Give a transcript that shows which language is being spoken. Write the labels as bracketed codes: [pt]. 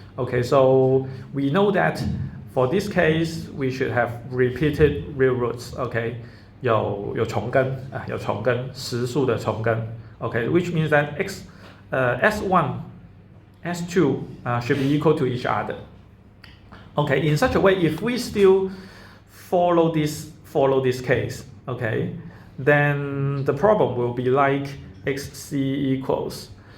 [en] Okay, so we know that for this case we should have repeated real roots. [zh] Okay, 有重根，有重根，实数的重根。 [en] Okay, which means that s1, s2 should be equal to each other. Okay, in such a way, if we still follow this case, okay, then the problem will be like xc equals